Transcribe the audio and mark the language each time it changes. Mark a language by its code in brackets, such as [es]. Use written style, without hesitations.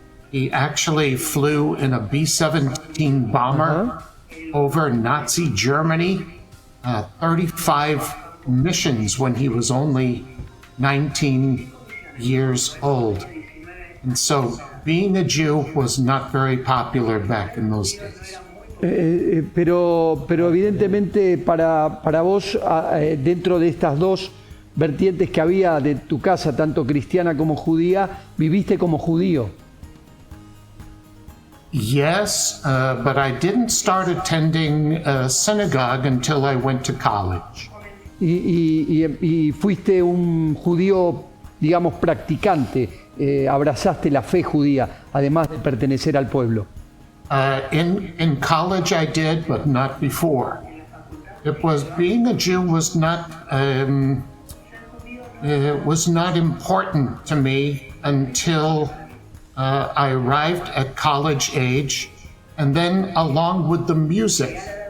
[en] He actually flew in a B-17 bomber over Nazi Germany, 35 missions when he was only 19 years old. And so being a Jew was not very popular back in those days. [es] Pero evidentemente para vos, dentro de estas dos vertientes que había de tu casa, tanto cristiana como judía, viviste como judío. [en] Yes, but I didn't start attending a synagogue until I went to college. [es] Y fuiste un judío, digamos, practicante, abrazaste la fe judía, además de pertenecer al pueblo. [en] In college I did, but not before. Being a Jew was not important to me until I arrived at college age, and then along with the music.